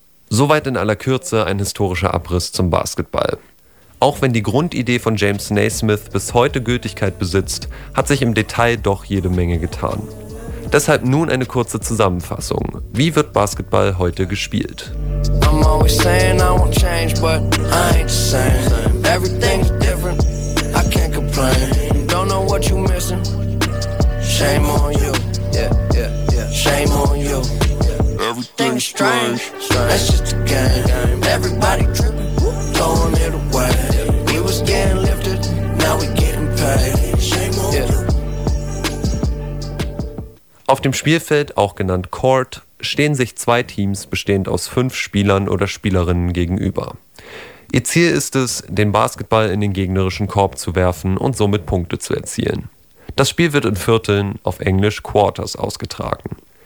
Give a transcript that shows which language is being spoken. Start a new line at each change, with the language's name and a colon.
German: Soweit in aller Kürze ein historischer Abriss zum Basketball. Auch wenn die Grundidee von James Naismith bis heute Gültigkeit besitzt, hat sich im Detail doch jede Menge getan. Deshalb nun eine kurze Zusammenfassung. Wie wird Basketball heute gespielt?
English: I'm always saying I won't change, but I ain't the same. Everything's different, I can't complain. Don't know what you're missing, shame on you. Yeah, yeah, yeah, shame on you. Everything's me strange. That's just a game. Everybody tripping, throwing it away. We was getting lifted, now we getting paid. Shame on you.
German: Auf dem Spielfeld, auch genannt Court, stehen sich zwei Teams bestehend aus 5 Spielern oder Spielerinnen gegenüber. Ihr Ziel ist es, den Basketball in den gegnerischen Korb zu werfen und somit Punkte zu erzielen. Das Spiel wird in Vierteln, auf Englisch Quarters, ausgetragen.